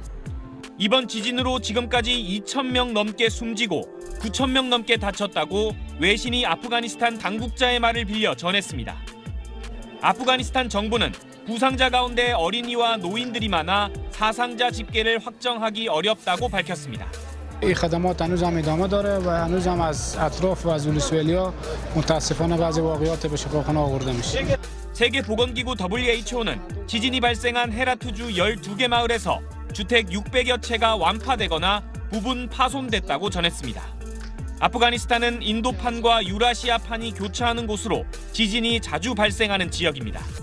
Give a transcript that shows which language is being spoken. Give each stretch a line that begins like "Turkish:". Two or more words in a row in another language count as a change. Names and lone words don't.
Korean: 이번 지진으로 지금까지 2,000명 넘게 숨지고 9,000명 넘게 다쳤다고 외신이 아프가니스탄 당국자의 말을 빌려 전했습니다. 아프가니스탄 정부는 부상자 가운데 어린이와 노인들이 많아 사상자 집계를 확정하기 어렵다고 밝혔습니다.
Persian: این خدمات هنوز هم ادامه داره و هنوز هم از اطراف و از ولسوالیا متاسفانه بعضی واقعات به شفاخانه آورده میشه.
Korean: 세계보건기구 WHO는 지진이 발생한 헤라트주 12개 마을에서 주택 600여 채가 완파되거나 부분 파손됐다고 전했습니다. 아프가니스탄은 인도판과 유라시아판이 교차하는 곳으로 지진이 자주 발생하는 지역입니다.